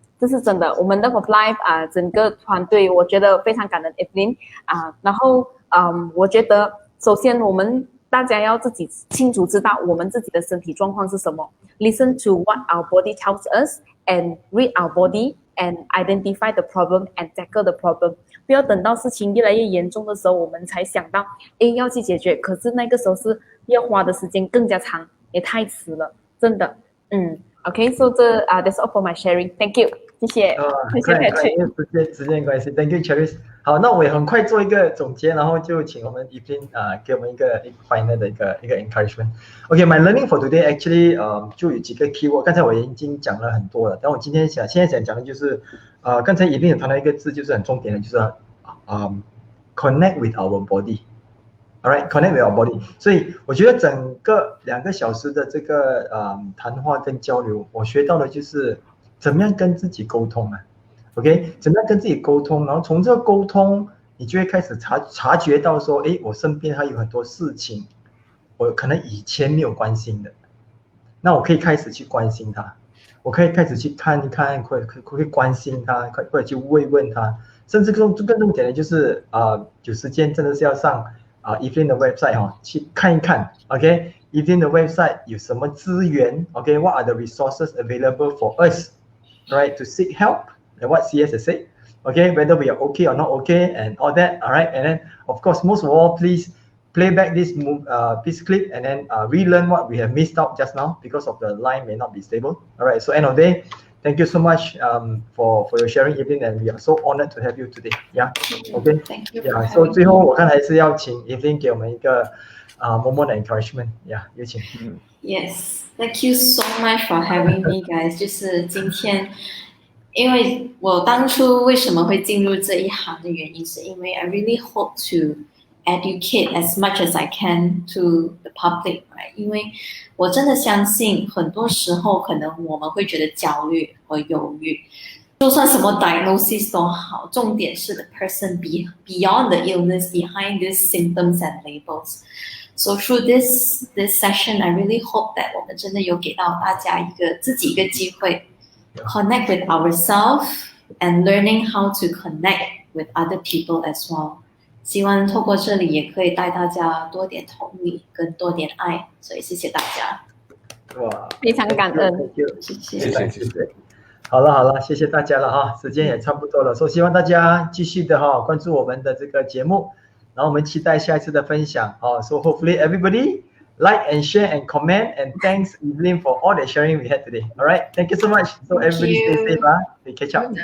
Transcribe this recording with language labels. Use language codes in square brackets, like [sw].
[zh] 这是真的，我们的 Of Life 整个团队，我觉得非常感恩 Evelyn 然后我觉得首先我们大家要自己清楚知道我们自己的身体状况是什么 ， [en] listen to what our body tells us and read our body and identify the problem [zh] and tackle the problem。不要等到事情越来越严重的时候，我们才想到要去解决，可是那个时候是要花的时间更加长，也太迟了，真的。 [en] Okay, so that's all for my sharing. Thank you. [zh] 谢谢 [en] Patrick。 [zh] 时间关系 [en] ，Thank you, Charis。 [zh] 好，那我也很快做一个总结，然后就请我们 Evelyn 给我们一个 final 的一个 encouragement。 [en] Okay, my learning for today actually [zh] 就有几个 keyword， 刚才我已经讲了很多了，但我现在想讲的就是刚才Evelyn有谈到一个字，就是很重点的，就是 [en] connect with our body。Alright, connect with our body. [zh] 所以我觉得整个2个小时的这个谈话跟交流，我学到的就是怎么样跟自己沟通OK， 怎么样跟自己沟通，然后从这个沟通，你就会开始察觉到说，我身边还有很多事情，我可能以前没有关心的，那我可以开始去关心它，我可以开始去看一看，可以关心它，或者去慰问它，甚至更重点的就是有时间真的是要上Evelyn 的 website 去看一看 ，OK， Evelyn 的 website 有什么资源 [en] ，OK， What are the resources available for us, right, to seek help, and what CS has said, okay, whether we are okay or not okay, and all that, alright, and then of course most of all, please play back this clip and then relearn what we have missed out just now because of the line may not be stable, alright. So end of the day. Thank you so much for your sharing, Evelyn, and we are so honored to have you today. Yeah, okay. Thank you. [zh] Yeah, so 最后我看还是要请 Evelyn 给我们一个 [en] moment of encouragement. [zh] Yeah， 有请。 [en] Yes, thank you so much for having me, guys. [zh] 就是今天，因为我当初为什么会进入这一行的原因，是因为 [en] I really hope to educate as much as I can to the public, right? [zh] 因为我真的相信很多时候可能我们会觉得焦虑和忧郁，就算什么 diagnosis 都好，重点是 [en] the person beyond the illness, behind these symptoms and labels. So through this session, I really hope that [zh] 我们真的有给到大家自己一个机会 [en] connect with ourselves and learning how to connect with other people as well. [zh] 希望透过这里也可以带大家多点同理跟多点爱，所以谢谢大家。哇，非常感恩，谢谢。谢谢。好了，谢谢大家了哈，时间也差不多了，所以希望大家继续的关注我们的这个节目，然后我们期待下一次的分享 [en] So hopefully everybody like and share and comment, and thanks Evelyn for all the sharing we had today. All right, thank you so much. So everybody stay safe. We catch up.